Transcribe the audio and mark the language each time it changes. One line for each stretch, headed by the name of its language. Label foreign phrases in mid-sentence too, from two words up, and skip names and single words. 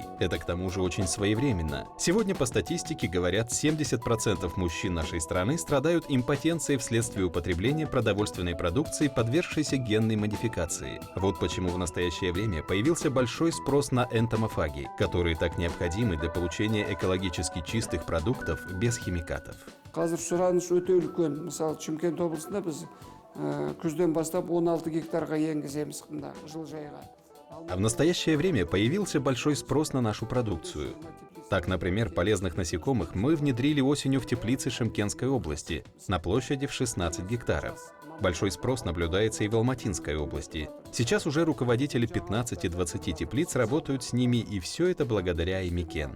Russian: Это к тому же очень своевременно. Сегодня по статистике говорят, 70% мужчин нашей страны страдают импотенцией вследствие употребления продовольственной продукции, подвергшейся генной модификации. Вот почему в настоящее время появился большой спрос на энтомофаги, которые так необходимы для получения экологически чистых продуктов без химикатов.
Kazakh: Қазір сұраныс өте үлкен. Мысалы, Шымкент облысында біз күзден бастап 16 гектарға енгіземіз мына жылыжайға.
Russian: А в настоящее время появился большой спрос на нашу продукцию. Так, например, полезных насекомых мы внедрили осенью в теплицы Шымкентской области на площади в 16 гектаров. Большой спрос наблюдается и в Алматинской области. Сейчас уже руководители 15-20 теплиц работают с ними, и все это благодаря Аймикен.